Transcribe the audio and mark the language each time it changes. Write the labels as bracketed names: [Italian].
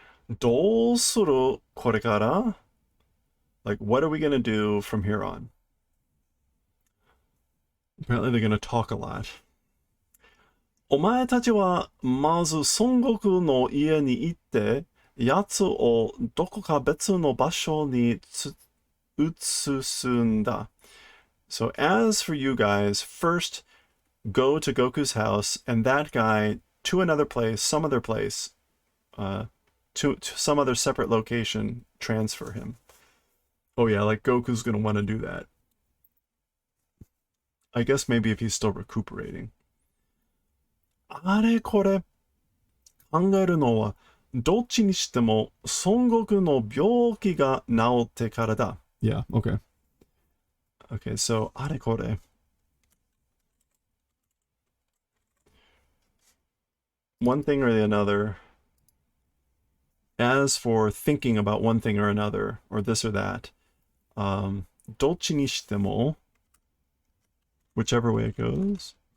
[Japanese] Dousuru korekara? [English] Like, what are we going to do from here on? Apparently they're going to talk a lot. [Japanese] お前たちはまず孫悟空の家に行って、奴をどこか別の場所に移すんだ. [English] So as for you guys, first go to Goku's house and that guy to another place, some other place, to some other separate location, transfer him. Oh yeah, like Goku's gonna want to do that. I guess maybe if he's still recuperating. [Japanese] あれこれ考えるのはどっちにしても孫悟空の病気が治ってからだ. [English] Yeah, okay. Okay, so あれこれ. One thing or the another. As for thinking about one thing or another, or this or that, [Japanese] どっちにしても, [English] whichever way it goes.